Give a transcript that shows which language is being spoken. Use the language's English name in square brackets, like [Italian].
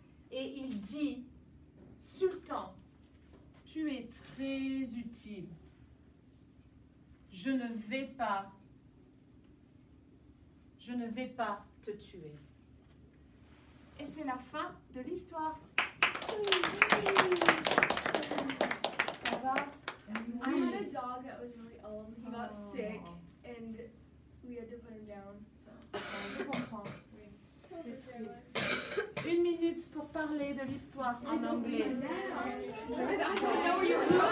[French] Et il dit: Sultan, tu es très utile. Je ne vais pas te tuer. Et c'est la fin de l'histoire. Ça va? [English] I had a dog that was really old. He got sick, and we had to put him down. So. [French] Je comprends. Oui. C'est triste. 1 minute pour parler de l'histoire en anglais. [English] I don't know where you were